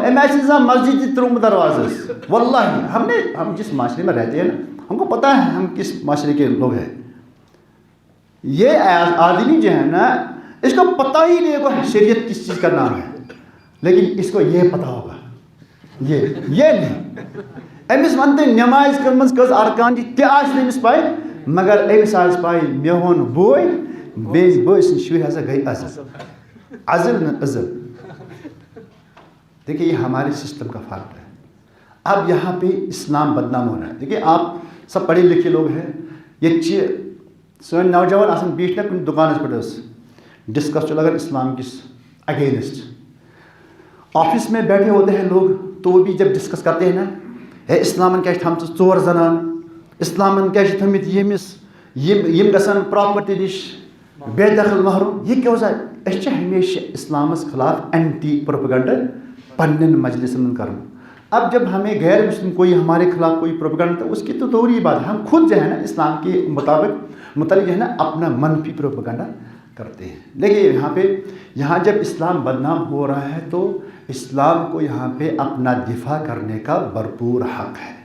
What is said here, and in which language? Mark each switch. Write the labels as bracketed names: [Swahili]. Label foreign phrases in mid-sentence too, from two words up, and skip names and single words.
[Urdu] مسجد تروم دروازے واللہ ہم جس معاشرے میں رہتے ہیں نا، ہم کو پتہ ہے ہم کس معاشرے کے لوگ ہیں. یہ آدمی جو ہے نا اس کو پتہ ہی نہیں ہوگا شریعت کس چیز کا نام ہے، لیکن اس کو یہ پتہ ہوگا، یہ نہیں. [Kashmiri] أمس ونتے نماز کٔرمٕژ کٔژ ارکان چھِ تہِ آسہِ نہٕ أمِس پاے مگر أمِس آسہِ پاے مےٚ ہوٚن بوے بیٚیہِ بٲے سٕنٛدۍ شُرۍ ہسا گٔے عزل عزل نہ عزل. [Urdu] دیکھیے یہ ہمارے سسٹم کا فرق ہے. اب یہاں پہ اسلام بدنام ہو رہا ہے. دیکھیے آپ سب پڑھے لکھے لوگ ہیں [Kashmiri] یہ سن نوجوان آسان بیٹھ نہ کُنہِ دُکانَس پٮ۪ٹھ ٲس ڈسکس چھُ لگان اسلام کس اگینسٹ. [Urdu] آفس میں بیٹھے ہوتے ہیں لوگ تو وہ بھی جب ڈسکس کرتے ہیں نا ہے [Kashmiri] اسلامن کیا تھامژٕ ژور زنان اسلامن کیا تھٲمٕتۍ یِم گژھن پراپرٹی نِش بے دخل محروم. یہ کیٛاہ اوس أسۍ چھِ ہمیشہ اسلامس خلاف [English] anti propaganda [Kashmiri] پننٮ۪ن مجلسن منٛز کرُن. [Urdu] اب جب ہمیں غیر مسلم کوئی ہمارے خلاف کوئی پروپیگنڈا تو اس کی تو دوری بات ہے. ہم خود جو ہے نا اسلام کے متعلق جو ہے نا اپنا منفی پروپیگنڈا کرتے ہیں. دیکھیے یہاں جب اسلام بدنام ہو رہا ہے تو اسلام کو یہاں پہ اپنا دفاع کرنے کا بھرپور حق ہے.